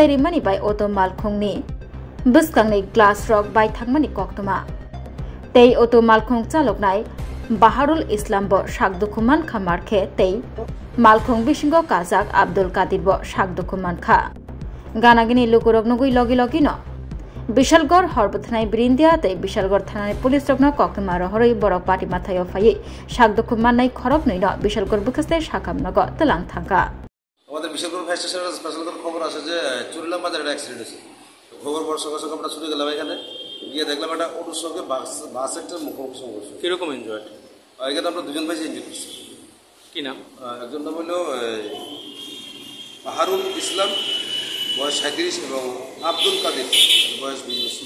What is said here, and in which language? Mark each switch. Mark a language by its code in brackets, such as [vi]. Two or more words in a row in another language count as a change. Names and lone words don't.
[trp] ri mani bai auto malkhung ni biskang ni glass rock bai thangmani koktoma tei auto malkhung chaloknai Baharul Islam bo sak dokuman khamar khe tei malkhung bisingo kajak Abdul Kadir bo sak dokuman kha ganagini lukurok nugui logi logi no Bishalgor Horbothanai Brindia tei Bishalgor Thanai Police Rokno Koktoma Rohoroi Borok Party Mathayo Phaye sak dokuman nai khorok noi no Bishalgor bukaste Sakamnogo telang thangka [bn] আমাদের বিশালগড় [en] fire station special [bn] খবর আছে যে চুরিলাম বাজারে একটা অ্যাক্সিডেন্ট হয়েছে খবর পর সকাল সকাল আমরা ছুটে গেলাম এখানে গিয়ে দেখলাম একটা অটোর সঙ্গে বাস একটা মুখোমুখি সংঘর্ষ কিরকম এনজয় এখানে আমরা দুজন ভাই ইনজয় করছি কি নাম একজন নাম হলো বাহারুল ইসলাম বয়স 37 এবং আব্দুল কাদের বয়স 20